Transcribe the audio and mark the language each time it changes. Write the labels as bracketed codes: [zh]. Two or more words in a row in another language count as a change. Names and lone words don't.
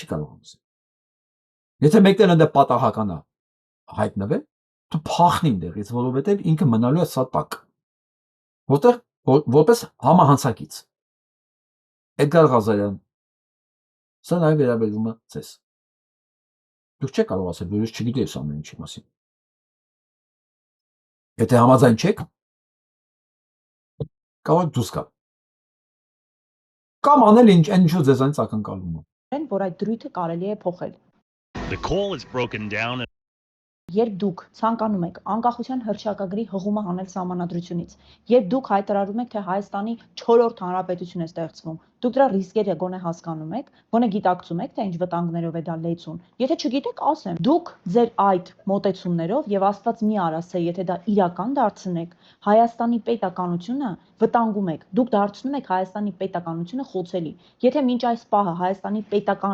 [hy] կարող համոզել։ Եթե մեկն ընդ պատահական է հայտնվել, դու փախնի դեղից, որովհետև ինքը մնալու է սա տակ։ Որտեղ որպես համահանցակից։ Էդգար Ղազարյան, սա նաև վերաբերվում է ձեզ։ Դուք չեք կարող ասել, որ ես չգիտեի այս ամեն ինչի մասին։ Եթե համաձայն չեք, կարող եք դուրս գալ։ Կամ անել ինչու ձեզանից ակնկալում է։ Որ այդ դրույթը կարելի է փոխել։ [en] The call is broken down. [hy] Երբ դուք ցանկանում եք անկախության հռչակագրի հղումը հանել սահմանադրությունից, երբ դուք հայտարարում եք, թե Հայաստանի 4-րդ հանրապետություն է ստեղծվում, դուք դրա ռիսկերը գոնե հասկանում եք, գոնե գիտակցում եք, թե ինչ վտանգներով է դա լեցուն։ Եթե չգիտեք, ասեմ, դուք ձեր այդ մոտեցումներով եւ Աստված մի արած, թե եթե դա իրական դարձնեք, Հայաստանի պետականությունը վտանգում եք։ Դուք դարձնում եք Հայաստանի պետականությունը խոցելի։ Եթե մինչ այս պահը Հայաստանի պետական